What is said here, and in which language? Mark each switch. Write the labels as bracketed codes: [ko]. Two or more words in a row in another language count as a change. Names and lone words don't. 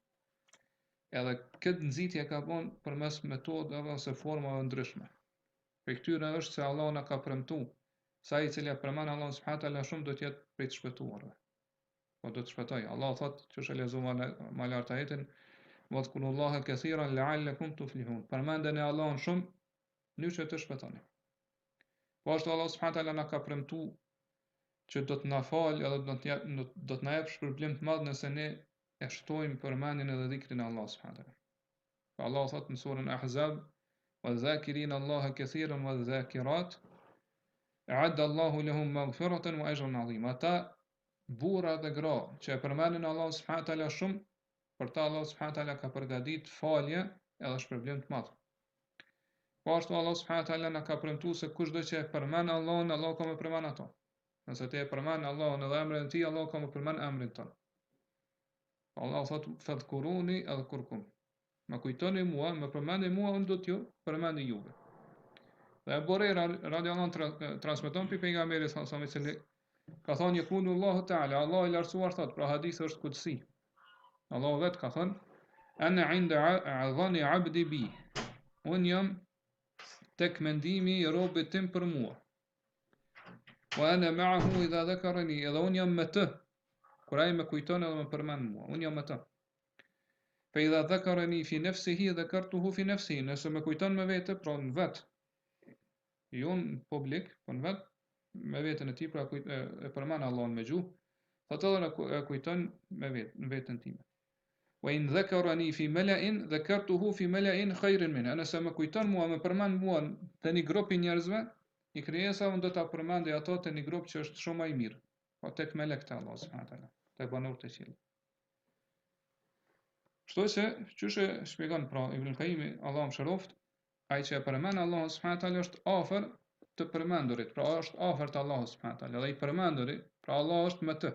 [sq] Edhe këtë nxitje ka bën përmes metodave ose formave ndryshme. Për këtyre është se Allah na ka premtuar se ai i cili përmend Allahun [ar] سبحانه وتعالى [sq] shumë do të jetë prej të shpëtuarve. Po do të shpëtoj. Allah thotë, që është lexuar më lart ajetin, [ar] "واذكروا الله كثيرا لعلكم تفلحون." [sq] Përmendeni Allahun shumë, në që të shpëtoni. Po ashtu Allah [ar] سبحانه وتعالى [sq] na ka premtuar që do të na falë edhe do të na jap shpërblim të madh nëse ne e shtojmë përmendjen edhe dhikrin e Allahut [ar] سبحانه وتعالى. [sq] Pa Allah thotë në surën Ahzab, [ar] "والذاكرين الله كثيرا والذاكرات أعد الله لهم مغفرة وأجرا عظيما." [sq] Ata burra dhe gra që e përmendin Allahun [ar] سبحانه وتعالى [sq] shumë, për ta Allah [ar] سبحانه وتعالى [sq] ka përgatitur falje edhe shpërblim të madh. Po ashtu Allah [ar] سبحانه وتعالى [sq] na ka premtuar se kushdo që e përmend Allahun, Allah ka më përmend ato. Nëse ti e përmend Allahun edhe emrin e tij, Allah ka më përmend emrin tënd. Allah thotë [ar] فاذكروني أذكركم. [sq] Më kujtoni mua, më përmendni mua, unë do t'ju përmendi juve. Dhe Abu Huraira [ar] رضي الله عنه [sq] transmeton për pejgamberin [ar] صلى الله عليه وسلم [sq] se ka thënë [ar] يكون الله تعالى, [sq] Allah i lartësuar thot, pra hadith është kutsi. [ar] Allah [sq] vetë ka thënë, [ar] أنا عند ظن عبدي بي. [sq] Unë jam tek mendimi i robit tim për mua. [ar] وأنا معه إذا ذكرني, [sq] edhe unë jam me të, kur ai më kujton edhe më përmend mua, unë jam me të. [ar] فإن ذكرني في نفسه ذكرته في نفسه, [sq] nëse më kujton me vete, pra në vet. Jo në publik, po në vet, me veten e tij, pra e përmend Allahun me gjuhë, atë edhe e kujton me veten time. [ar] وإن ذكرني في ملإ ذكرته في ملإ خير منها, [sq] nëse më kujton mua, më përmend mua te një grup i njerëzve, i krijesa unë do ta përmendej ato te një grup që është shumë më i mirë, po tek melekët e Allahut [ar] سبحانه وتعالى, [sq] te banorët e qiellit. Kështu që çështja shpjegon pra Ibn Qayyim, Allahu mëshiroft, ai që e përmend Allahun [ar] سبحانه وتعالى [sq] është afër të përmendurit, pra është afër te Allahu [ar] سبحانه وتعالى, [sq] dhe i përmenduri, pra Allah është me të.